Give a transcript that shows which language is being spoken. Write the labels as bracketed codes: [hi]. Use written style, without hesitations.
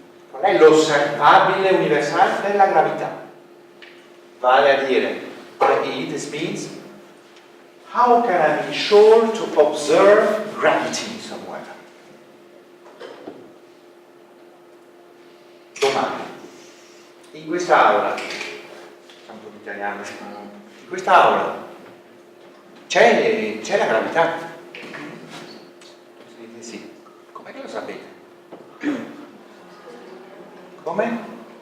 [it] Qual è l'osservabile universale della gravità? Vale a dire, i.e. [en] this means, how can I be sure to observe gravity somewhere? [it] Domani, in quest'aula, siamo tutti italiani, in quest'aula c'è la gravità? Si dice sì. Com'è che lo sapete? Come?